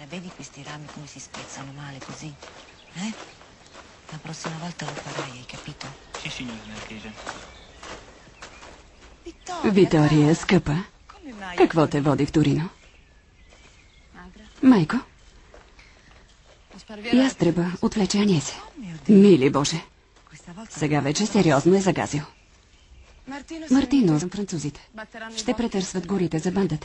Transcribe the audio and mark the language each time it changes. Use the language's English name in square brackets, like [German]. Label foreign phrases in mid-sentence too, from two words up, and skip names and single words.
[Italian] Vedi questi rami come si spezzano male così? La prossima volta lo farai, hai capito? Sì, signora Marchese. [Bulgarian] Витория, скъпа, какво те води в Торино? Майко? Ястреба отвлече Аньезе. Мили Боже. Сега вече сериозно е загазил. Мартино, французите ще претърсват горите за бандата.